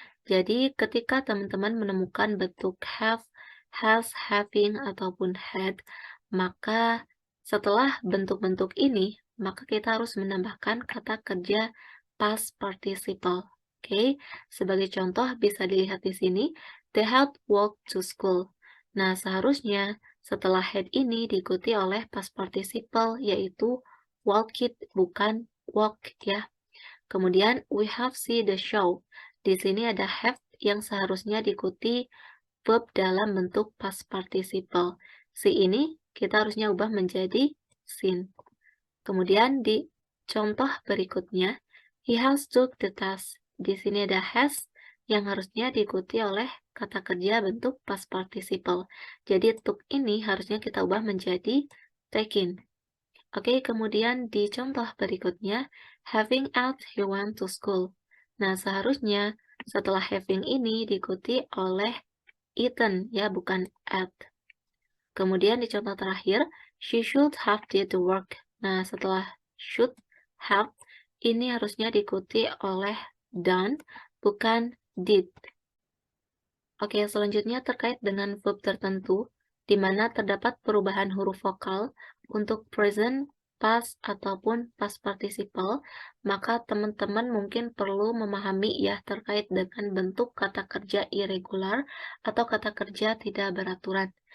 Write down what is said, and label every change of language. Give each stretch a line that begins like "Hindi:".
Indonesian: Jadi, ketika teman-teman menemukan bentuk have, has, having, ataupun had, maka setelah bentuk-bentuk ini, maka kita harus menambahkan kata kerja past participle. Oke, sebagai contoh bisa dilihat di sini,
English: they had walked to school.
Indonesian: Nah, seharusnya setelah had ini diikuti oleh past participle, yaitu walked, bukan walk ya. Kemudian,
English: we have seen the show.
Indonesian: Di sini ada have yang seharusnya diikuti verb dalam bentuk past participle. Si ini kita harusnya ubah menjadi seen. Kemudian di contoh berikutnya,
English: he has took the test.
Indonesian: Di sini ada has yang harusnya diikuti oleh kata kerja bentuk past participle. Jadi took ini harusnya kita ubah menjadi taken. Oke, kemudian di contoh berikutnya,
English: having ate, he went to school.
Indonesian: Nah, seharusnya setelah having ini diikuti oleh eaten, ya, bukan ate. Kemudian di contoh terakhir,
English: she should have did the work.
Indonesian: Nah, setelah should have, ini harusnya diikuti oleh done, bukan did. Oke, selanjutnya terkait dengan verb tertentu, di mana terdapat perubahan huruf vokal untuk present, past, ataupun past participle, maka teman-teman mungkin perlu memahami ya terkait dengan bentuk kata kerja irregular atau kata kerja tidak beraturan.